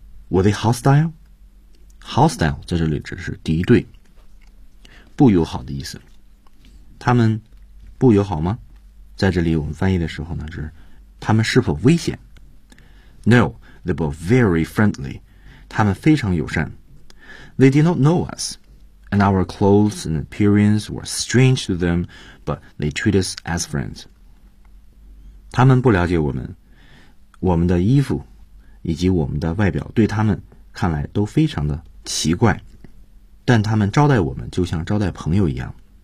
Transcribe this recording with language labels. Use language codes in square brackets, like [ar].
[en] Were they hostile? [zh] Hostile 在这里指的是敌对，不友好的意思。他们不友好吗？在这里我们翻译的时候呢，就是他们是否危险 [en] ？No, they were very friendly. [zh] 他们非常友善。 [en] They did not know us, and our clothes and appearance were strange to them, but they treated us as friends. [zh] 他们不了解我们，我们的衣服以及我们的外表对他们看来都非常的奇怪，但他们招待我们就像招待朋友一样。